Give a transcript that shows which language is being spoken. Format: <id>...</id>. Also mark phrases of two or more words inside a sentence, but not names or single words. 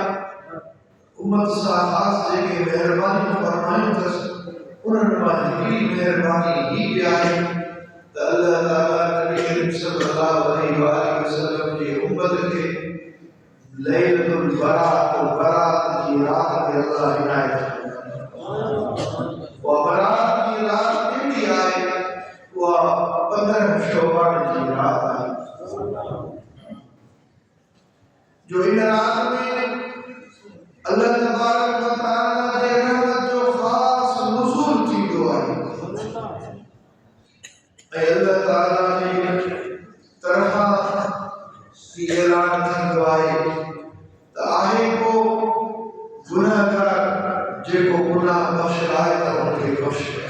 <sd>उम्मत सां खास जेके मेहरबानी फरमाई अथसि उन्हनि मां हिकिड़ी मेहरबानी ही बि आहे त अल्लाह ताला नबी करीम</sd> <ar>صلى الله عليه وسلم</ar> <sd>जी उम्मत खे लैलतुल बरात जी रात ते अल्लाह इनायत फरमाई।</sd> <hi>वो बरात की रात</hi> <sd>कहिड़ी आहे? उहा 15 शौबान जी रात आहे, जो इन रात में</sd> <ar>الله تبارك وتعالى</ar> <sd>जे रहमत जो खास नुज़ूल थींदो आहे। ऐं अल्लाह ताला जी तरफ़ां ऐलान थींदो आहे त आहे को गुनाहगार जेको गुनाह बख़्श आहे त उनखे बख़्श</sd>